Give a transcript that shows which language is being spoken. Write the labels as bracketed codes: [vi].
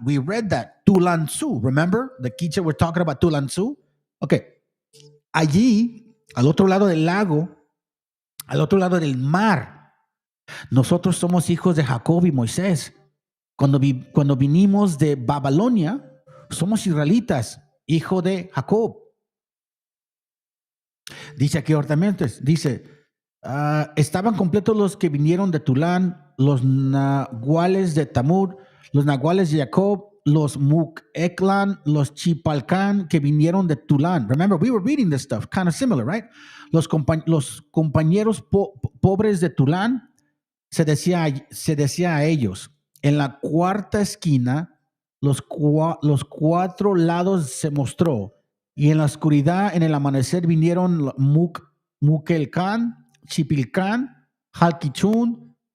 [en] We read that, Tulanzú, remember? The Quiche we're talking about Tulanzú. Okay. [es] Allí, al otro lado del lago, al otro lado del mar, nosotros somos hijos de Jacob y Moisés. Cuando vinimos de Babilonia, somos israelitas, hijo de Jacob. Dice aquí ordenamiento, dice, estaban completos los que vinieron de Tulán, los nahuales de Tamud, los nahuales de Jacob, los Mukeklan, los Chipalcán que vinieron de Tulán. [en] Remember, we were reading this stuff, kind of similar, right? [es] Los compañeros pobres de Tulán, se decía a ellos, en la cuarta esquina, los cuatro lados se mostró, y en la oscuridad, en el amanecer, vinieron Mukelcán, Chipilcán, Halkichún.